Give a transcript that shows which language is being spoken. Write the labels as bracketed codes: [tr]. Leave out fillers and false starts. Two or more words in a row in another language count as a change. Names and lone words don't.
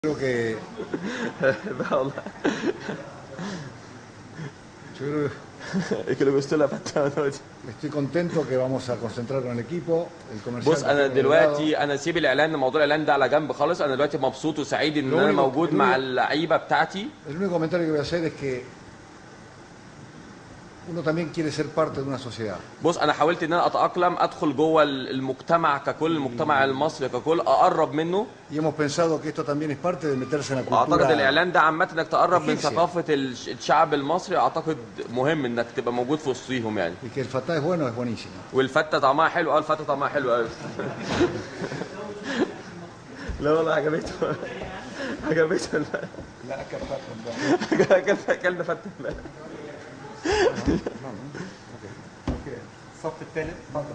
[es] Creo que [ar] بقى والله. [es] yo creo [ar] كانوا بيشتغلوا في التعاملات دي. [es] que estoy contento que vamos a concentrar con el equipo, el comercial [ar] بص [es] va a [ar] انا [es] estar moderado. [ar] دلوقتي انا سيب الاعلان، موضوع الاعلان ده على جنب خالص. انا دلوقتي مبسوط وسعيد ان [es] Lo [ar] انا [es] único, [ar] موجود مع اللعيبه بتاعتي. [es] el único comentario que voy a hacer es que uno también quiere ser parte de una sociedad. [ar] بص انا حاولت ان انا اتاقلم، ادخل جوه المجتمع ككل، المجتمع المصري ككل، اقرب منه. [es] Y hemos pensado que esto también es parte de meterse en la [ar] واعتقد [es] cultura [ar] الاعلان ده عامه انك تقرب من [es] egipcia. [ar] ثقافه الشعب المصري. اعتقد مهم انك تبقى موجود في وسطيهم يعني. [es] Y que el fatá es bueno, es buenísimo. [ar] والفته طعمها حلو. الفته طعمها حلو قوي. لا والله عجبته. عجبته. لا كفاكم اكلنا فته. الصف الثالث اتفضل.